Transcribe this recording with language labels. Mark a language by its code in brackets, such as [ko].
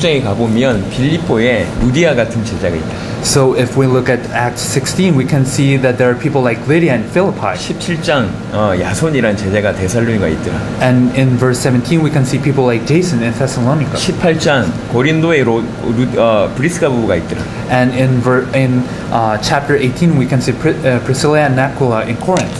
[ko] 16장에 가보면 빌립보에 루디아 같은 제자가 있다. [en] So if we look at Acts 16, we can see that there are people like Lydia and Philippi. [ko] 17장 야손이란 제자가 데살로니가 있더라. [en] And in verse 17, we can see people like Jason in Thessalonica. [ko] 18장 고린도에 브리스가 부부가 있더라. [en] And in chapter 18, we can see Priscilla and Aquila in Corinth.